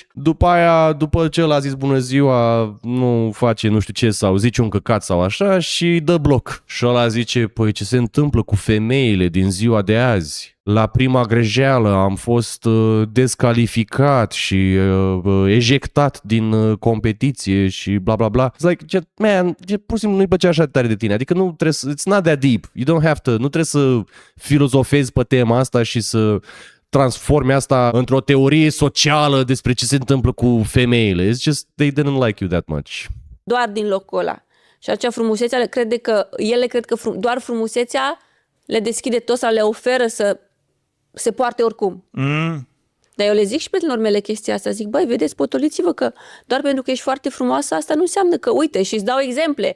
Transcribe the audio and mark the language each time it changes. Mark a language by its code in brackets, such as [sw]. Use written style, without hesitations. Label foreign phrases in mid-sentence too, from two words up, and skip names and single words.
[ro] După aia, după ce ăla a zis bună ziua, nu face nu știu ce sau zice un căcat sau așa și dă bloc. Și ăla zice, păi ce se întâmplă cu femeile din ziua de azi? La prima greșeală am fost descalificat și ejectat din competiție și bla bla bla. [en] It's like, man, [ro] pur și simplu nu-i plăcea așa de tare de tine. Adică nu trebuie să, [en] it's not that deep. You don't have to, [ro] nu trebuie să filozofezi pe tema asta și să transformi asta într-o teorie socială despre ce se întâmplă cu femeile. [en] It's just, they didn't like you that much. [ro] Doar din locul ăla. Și acea frumusețea cred că doar frumusețea le deschide tot sau le oferă să se poarte oricum. Dar eu le zic și prietenilor mele chestia asta. Zic, băi, vedeți, potoliți-vă că doar pentru că ești foarte frumoasă, asta nu înseamnă că, uite, și îți dau exemple.